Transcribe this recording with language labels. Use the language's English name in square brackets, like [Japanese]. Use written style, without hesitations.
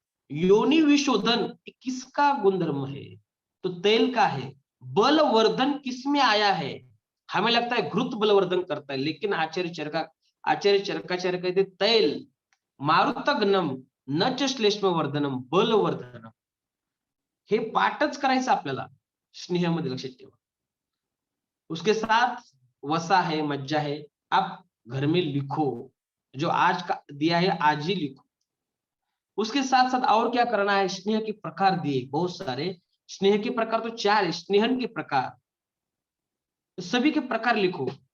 [Hindi] योनि विशोधन किसका गुणधर्म है? तो तेल का है। बलवर्धन किसमें आया है? हमें लगता है घृत बलवर्धन करता है, लेकिन आचार्य चरकाचार्य कहते [Sanskrit] तैल, मारुतघ्नम, नच श्लेष्म वर्धनम, बलवर्धनम। [Marathi] हे पाठच करायचं आपल्याला, स्नेहामध्ये लक्षात ठेवा। [Hindi] उसके साथ वसा है, मज्जा है, आप घर में लिखो, जो आज का दिया है आज ही लिखो। उसके साथ साथ और क्या करना है? स्नेह के प्रकार दिए बहुत सारे। स्नेह के प्रकार तो 4 है, स्नेहन के प्रकार, तो सभी के प्रकार लिखो।